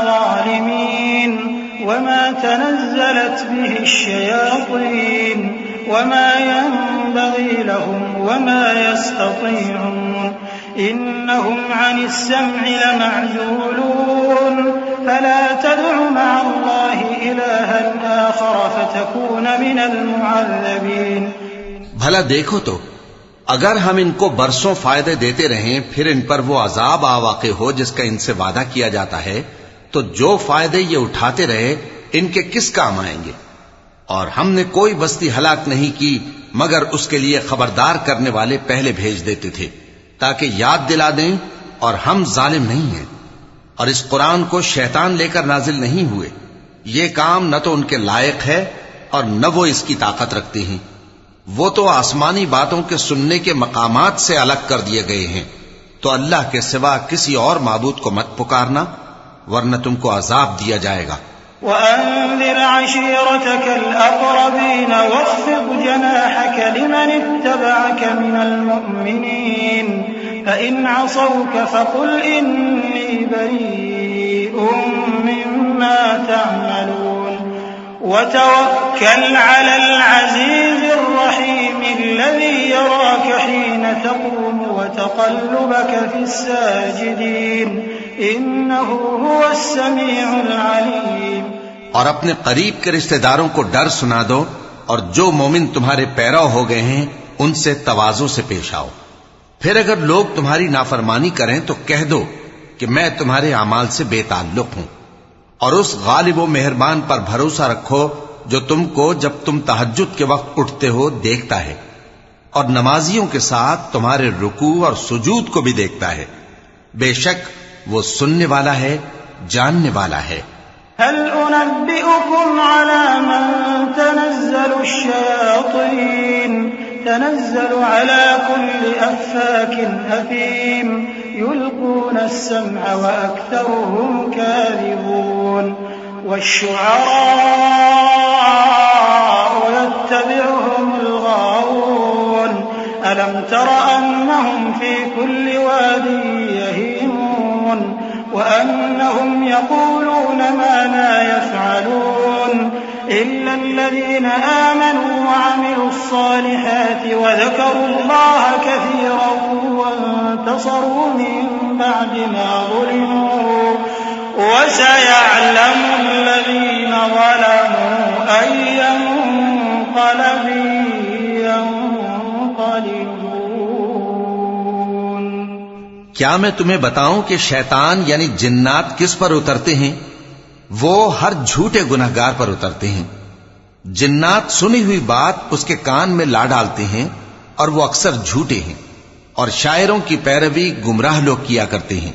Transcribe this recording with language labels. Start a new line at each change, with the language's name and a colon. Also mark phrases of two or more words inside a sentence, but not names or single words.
Arabic: ظالمين وما تنزلت به الشياطين وما ينبغي لهم وما يستطيعون إنهم عن السمع لمعزولون فلا تدع مع الله إلها آخر فتكون من المعذبين.
Urdu: بھلا دیکھو تو، اگر ہم ان کو برسوں فائدے دیتے رہیں پھر ان پر وہ عذاب آ واقع ہو جس کا ان سے وعدہ کیا جاتا ہے، تو جو فائدے یہ اٹھاتے رہے ان کے کس کام آئیں گے. اور ہم نے کوئی بستی ہلاک نہیں کی مگر اس کے لیے خبردار کرنے والے پہلے بھیج دیتے تھے تاکہ یاد دلا دیں، اور ہم ظالم نہیں ہیں. اور اس قرآن کو شیطان لے کر نازل نہیں ہوئے. یہ کام نہ تو ان کے لائق ہے اور نہ وہ اس کی طاقت رکھتے ہیں. وہ تو آسمانی باتوں کے سننے کے مقامات سے الگ کر دیے گئے ہیں. تو اللہ کے سوا کسی اور معبود کو مت پکارنا، ورنہ تم کو عذاب دیا جائے گا.
Arabic: وأنذر عشيرتك الأقربين واخفض جناحك لمن اتبعك من المؤمنين فإن عصوك فقل إني بريء مما تعملون وتوكل على العزيز الرحيم الذي يراك حين تقوم وتقلبك في الساجدين إنه هو السميع العليم.
Urdu: اور اپنے قریب کے رشتہ داروں کو ڈر سنا دو، اور جو مومن تمہارے پیرو ہو گئے ہیں ان سے تواضع سے پیش آؤ. پھر اگر لوگ تمہاری نافرمانی کریں تو کہہ دو کہ میں تمہارے اعمال سے بے تعلق ہوں، اور اس غالب و مہربان پر بھروسہ رکھو جو تم کو جب تم تہجد کے وقت اٹھتے ہو دیکھتا ہے، اور نمازیوں کے ساتھ تمہارے رکوع اور سجود کو بھی دیکھتا ہے. بےشک وہ سننے والا ہے، جاننے والا ہے.
Arabic: هل أنبئكم على من تنزل الشياطين تنزل على كل أفاك أثيم يلقون السمع وأكثرهم كاذبون والشعراء يتبعهم الغاوون ألم تر أنهم في كل واد يهيمون وأنهم يقولون ما لا يفعلون إلا الذين آمنوا وعملوا الصالحات وذكروا الله كثيرا وانتصروا من بعد ما ظلموا وسيعلم الذين ظلموا أي منقلب ينقلبون.
Urdu: کیا میں تمہیں بتاؤں کہ شیطان یعنی جنات کس پر اترتے ہیں? وہ ہر جھوٹے گنہگار پر اترتے ہیں. جنات سنی ہوئی بات اس کے کان میں لا ڈالتے ہیں اور وہ اکثر جھوٹے ہیں، اور شاعروں کی پیروی گمراہ لوگ کیا کرتے ہیں.